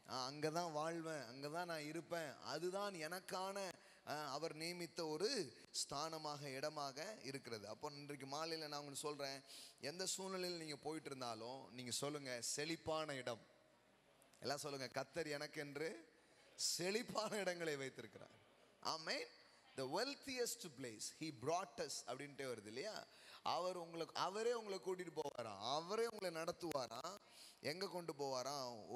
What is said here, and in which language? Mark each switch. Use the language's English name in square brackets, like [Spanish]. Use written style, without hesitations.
[Tamil] அங்கே தான் வாழ்வேன், அங்கே தான் நான் இருப்பேன். அதுதான் எனக்கான அவர் நியமித்த ஒரு ஸ்தானமாக, இடமாக இருக்கிறது. அப்போ இன்றைக்கு மாலையில் நான் உங்களுக்கு சொல்கிறேன், எந்த சூழ்நிலையில் நீங்கள் போயிட்டு இருந்தாலும் நீங்கள் சொல்லுங்கள், செழிப்பான இடம். எல்லாம் சொல்லுங்கள், கர்த்தர் எனக்கென்று செழிப்பான இடங்களை வைத்திருக்கிறார். ஆமென். [English] the wealthiest place he brought us [Tamil] அப்படின்ட்டே வருது இல்லையா? அவரே உங்களை கூட்டிட்டு போவாராம், அவரே உங்களை நடத்துவாராம். எங்க கொண்டு போவாராம்?